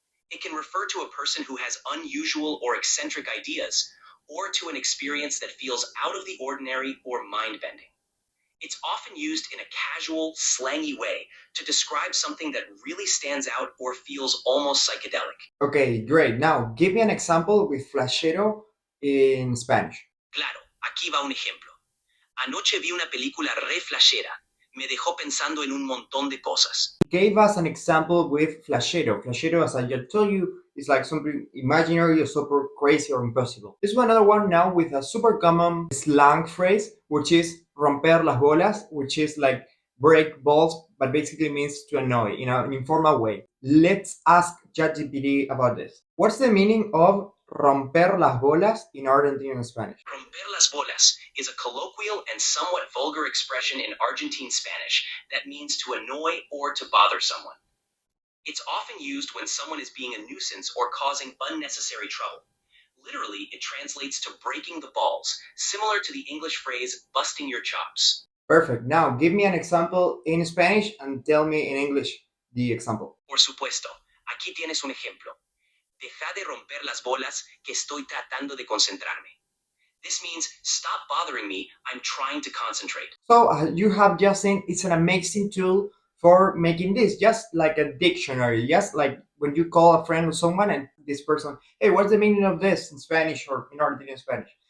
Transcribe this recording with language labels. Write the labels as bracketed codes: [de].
[en] It can refer to a person who has unusual or eccentric ideas, or to an experience that feels out of the ordinary or mind-bending. It's often used in a casual, slangy way to describe something that really stands out or feels almost psychedelic. Okay, great. Now, give me an example with flashero in Spanish. [es] Claro, aquí va un ejemplo. Anoche vi una película re flashera. Me dejó pensando en un montón de cosas. [en] Gave us an example with flashero. Flashero, as I just told you, is like something imaginary or super crazy or impossible. This is another one now with a super common slang phrase, which is romper las bolas, which is like break balls, but basically means to annoy in an informal way. Let's ask ChatGPT about this. What's the meaning of romper las bolas in Argentinian Spanish? Romper las bolas is a colloquial and somewhat vulgar expression in Argentine Spanish that means to annoy or to bother someone. It's often used when someone is being a nuisance or causing unnecessary trouble. Literally, it translates to breaking the balls, similar to the English phrase busting your chops. Perfect. Now, give me an example in Spanish and tell me in English the example. [es] Por supuesto, aquí tienes un ejemplo. Deja de romper las bolas, que estoy tratando de concentrarme. [en] This means, stop bothering me, I'm trying to concentrate. So, you have just seen, it's an amazing tool for making this, just like a dictionary, just like when you call a friend or someone and this person, hey, what's the meaning of this in Spanish or in Argentinian Spanish?